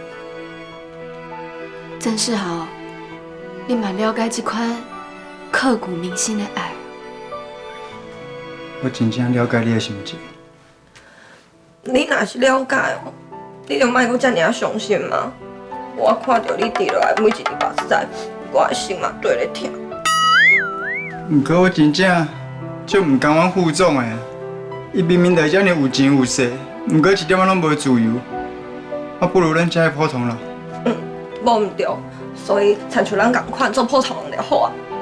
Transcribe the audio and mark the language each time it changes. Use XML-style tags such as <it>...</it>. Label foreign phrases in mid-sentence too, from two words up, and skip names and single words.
<nan>真是好，你嘛了解这款刻骨铭心的爱。我真正了解你的心情。你若是了解哦，你就莫阁遮尔伤心嘛。我看到你滴落来每一滴目屎，我的心嘛对咧疼。不过我真正就唔甘阮副总的，伊明明就遮尔有钱有势，不过一点仔拢无自由。我不如咱遮个普通人。无毋对，所以参像咱共款做普通人就好啊。</nan>